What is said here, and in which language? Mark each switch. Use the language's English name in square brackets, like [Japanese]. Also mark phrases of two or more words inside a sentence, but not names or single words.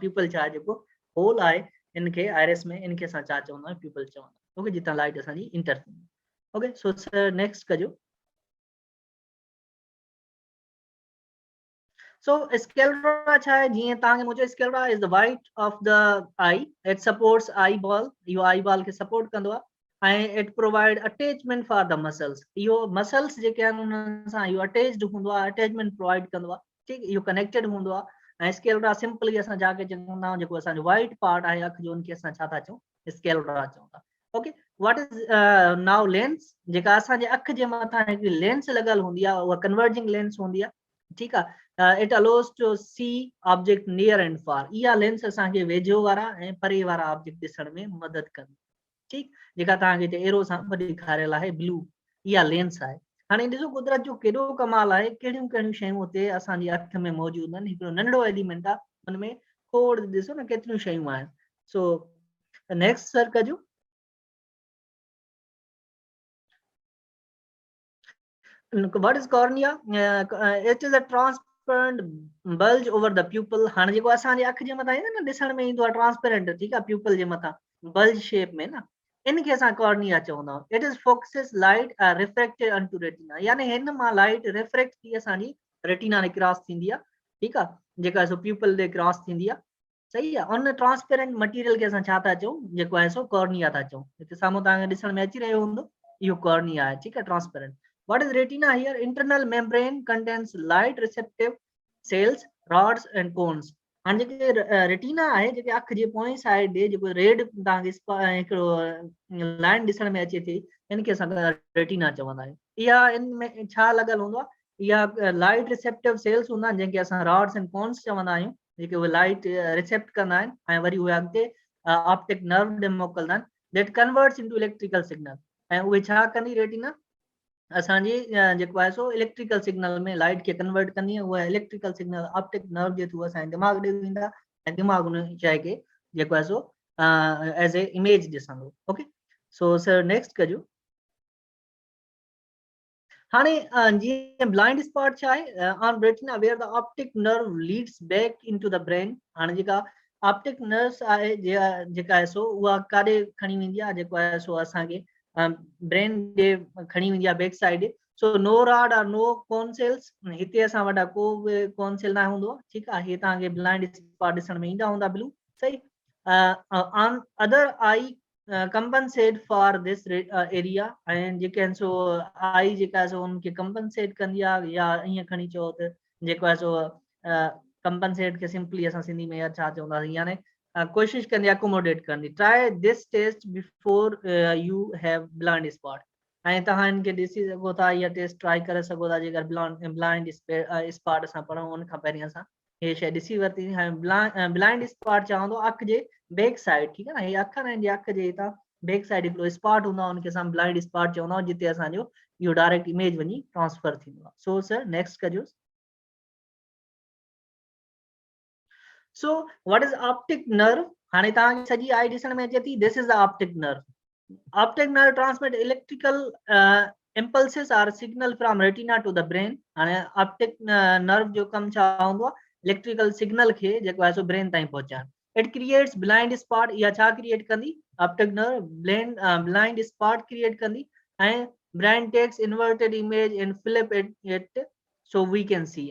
[Sindhi] प्यूपल छा आहे, जेको होल आहे इनखे आयरिस में, इनखे असां छा चवंदा आहियूं, प्यूपल चवंदा आहियूं। ओके, जितां लाइट असांजी इंटर थींदी। [English] okay, so sir next कजो। So sclera [Sindhi] छा आहे, जीअं तव्हांखे मुंहिंजो [English] sclera is the white of the eye. It supports eyeball. [Sindhi] इहो eyeball खे सपोर्ट कंदो आहे ऐं [English] it provide attachment for the muscles. [Sindhi] इहो मसल्स जेके आहिनि उन्हनि सां इहो अटैच्ड हूंदो आहे, [English] attachment provide [Sindhi] कंदो आहे, ठीकु, इहो कनेक्टेड हूंदो आहे। ऐं स्केलेरा सिंपली असां जाके चवंदा आहियूं, जेको असांजो [English] white part [Sindhi] आहे अख जो, उनखे असां छा था चऊं, स्केलेरा चऊं था। [English] okay, what is now lens? [Sindhi] जेका असांजे अख जे मथां हिकिड़ी लेंस लॻल हूंदी आहे, उहा [English] converging lens [Sindhi] हूंदी आहे, ठीकु आहे। [English] it allows to see object near and far. [Sindhi] इहा लेंस असांखे वेझो वारा ऐं परे वारा ऑब्जेक्ट ॾिसण में मदद कंदी, ठीकु, जेका तव्हांखे हिते एरो सां ॾेखारियल आहे ब्लू, इहा लेंस आहे। हाणे ॾिसो कुदरत जो केॾो कमाल आहे, कहिड़ियूं कहिड़ियूं शयूं हुते असांजी अख में मौजूदु आहिनि। हिकिड़ो नंढड़ो एलिमेंट आहे, हुन में खोड़ ॾिसो न केतिरियूं शयूं आहिनि। [English] so next sir कजो। What is cornea? It is a transparent bulge over the pupil. [Sindhi] हाणे जेको असांजे अख जे मथां ईंदो न ॾिसण में ईंदो आहे ट्रांसपेरेंट, ठीक आहे, प्यूपल जे मथां [English] bulge shape [Sindhi] में न, इनखे असां कॉर्निया चवंदा आहियूं। [English] it is focuses light refracted onto retina, [Sindhi] यानी हिन मां [English] light refract [Sindhi] थी असांजी रेटिना ने क्रॉस थींदी आहे, ठीक आहे, जेका सो प्यूपल ते क्रॉस थींदी आहे, सही आहे। उन ट्रांसपेरेंट मटीरियल खे असां छा था चऊं, जेको आहे सो कॉर्निया था चऊं। हिते साम्हूं तव्हांखे ॾिसण में अची रहियो हूंदो, इहो कॉर्निया आहे, ठीक आहे, ट्रांसपेरेंट। [English] What is retina here? Internal membrane contains light receptive cells, rods and cones. [Sindhi] हाणे जेके रेटिना आहे, जेके अख जे पोएं साइड ॾे जेको रेड तव्हांखे हिकिड़ो लाइन ॾिसण में अचे थी, इनखे असां रेटिना चवंदा आहियूं। इहा इन में छा लॻल हूंदो आहे, इहा [English] light receptive cells [Sindhi] हूंदा आहिनि, जंहिंखे असां [English] rods and cones [Sindhi] चवंदा आहियूं, जेके उहे [English] light recept [Sindhi] कंदा आहिनि ऐं वरी उहे अॻिते [English] optic nerve [Sindhi] ॾे मोकिलंदा आहिनि, [English] that converts into electrical signal. [Sindhi] ऐं उहे छा कंदी रेटिना, असांजी जेको आहे सो [English] electrical signal [Sindhi] में लाइट खे कन्वर्ट कंदी आहे, उहा [English] electrical signal optic nerve [Sindhi] जे थ्रू असांजे दिमाग़ ॾे वेंदा ऐं दिमाग़ उन शइ खे जेको आहे सो [English] as a image [Sindhi] ॾिसंदो। [English] okay, so sir next [Sindhi] कजो। हाणे जीअं [English] blind spot [Sindhi] छा आहे, [English] on retina where the optic nerve leads back into the brain. [Sindhi] हाणे जेका [English] optic nerves [Sindhi] आहे जेका आहे सो उहा काॾे खणी वेंदी आहे, जेको आहे सो असांखे ब्रेन ॾे खणी वेंदी आहे [English] back side. so no rod or no cone cells, [Sindhi] हिते असां वटि को बि [English] cone cell [Sindhi] न हूंदो, ठीकु आहे, हीअ तव्हांखे [English] blind spot [Sindhi] ॾिसण में ईंदा हूंदा ब्लू, सही। [English] on other eye compensate for this area, [Sindhi] ऐं जेके आहिनि सो आई जेका आहे सो उनखे कंपनसेट कंदी आहे, या ईअं खणी चओ त जेको आहे सो कंपनसेट खे सिंपली असां सिंधी में छा चवंदासीं, यानी कोशिश कंदी आहे अकोमोडेट कंदी। [English] try this test before you have blind spot, [Sindhi] ऐं तव्हां इनखे ॾिसी सघो था, इहा टेस्ट ट्राई करे सघो था, जेकर [English] blind spot [Sindhi] असां पढ़ूं उन खां पहिरीं असां हे शइ ॾिसी वरिती। हाणे [English] blind spot [Sindhi] चवंदो अख जे [English] back side, [Sindhi] ठीकु आहे न, हे अखर आहिनि जे अख जे हितां [English] back side [Sindhi] हिकिड़ो स्पॉट हूंदो आहे, उनखे असां [English] blind spot [Sindhi] चवंदा आहियूं, जिते असांजो इहो [English] direct image [Sindhi] वञी ट्रांसफर थींदो आहे। [English] so sir next कजो। so what is optic nerve? [Sindhi] हाणे तव्हांखे सॼी आई ॾिसण में अचे थी, [English] this is the optic nerve. optic nerve transmit electrical impulses or signal from retina to the brain। [Sindhi] हाणे ऑप्टिक नर्व जो कम छा हूंदो आहे, [English] electrical signal [Sindhi] खे जेको आहे सो ब्रेन ताईं पहुचाइण। [English] it creates blind spot, [Sindhi] या छा क्रिएट कंदी, [English] optic nerve blind spot [Sindhi] क्रिएट कंदी, ऐं [English] brain takes inverted image and flip it so we can see.